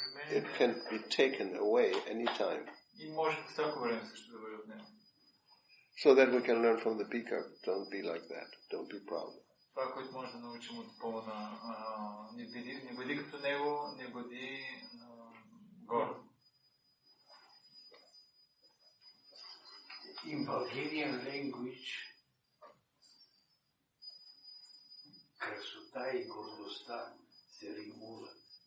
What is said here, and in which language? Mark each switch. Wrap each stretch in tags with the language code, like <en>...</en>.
<en>It can be taken away anytime.</en> <bg>И може по всяко време също да бъде отнето.</bg> <en>So that we can learn from the peacock, don't be like that. Don't be proud.</en> <bg>Това, което може да научим от Пълна, не бъди като него, не бъди горд.</bg> <en>In Bulgarian language,</en> <bg>красота и гордостта се римуват.</bg>